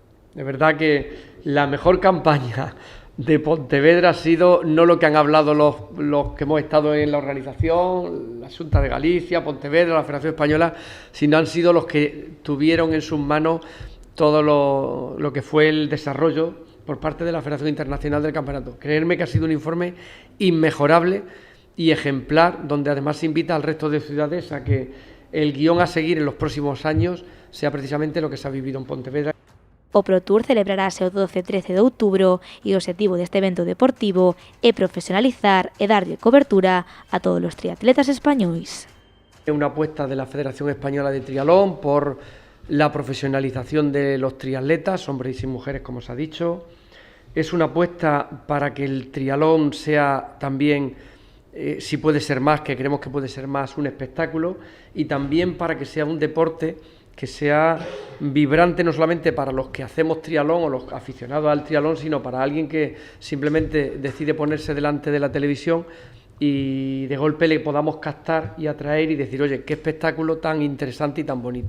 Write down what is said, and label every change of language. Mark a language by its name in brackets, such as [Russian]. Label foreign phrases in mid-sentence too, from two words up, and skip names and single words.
[Spanish] De verdad que la mejor campaña de Pontevedra ha sido no lo que han hablado los que hemos estado en la organización, la Xunta de Galicia, Pontevedra, la Federación Española, sino han sido los que tuvieron en sus manos todo lo que fue el desarrollo por parte de la Federación Internacional del Campeonato. Creerme que ha sido un informe inmejorable y ejemplar, donde además se invita al resto de ciudades a que el guión a seguir en los próximos años sea precisamente lo que se ha vivido en Pontevedra. [Galician] O Pro Tour celebrarase o 12 e 13 de outubro e o obxectivo deste evento deportivo é profesionalizar e darlle cobertura a todos os triatletas españois. [Spanish] Es una apuesta de la Federación Española de Triatlón por la profesionalización de los triatletas, hombres y mujeres, como se ha dicho. Es una apuesta para que el triatlón sea también, si puede ser más, que creemos que puede ser más, un espectáculo, y también para que sea un deporte que sea vibrante no solamente para los que hacemos triatlón o los aficionados al triatlón, sino para alguien que simplemente decide ponerse delante de la televisión y de golpe le podamos captar y atraer y decir, oye, qué espectáculo tan interesante y tan bonito.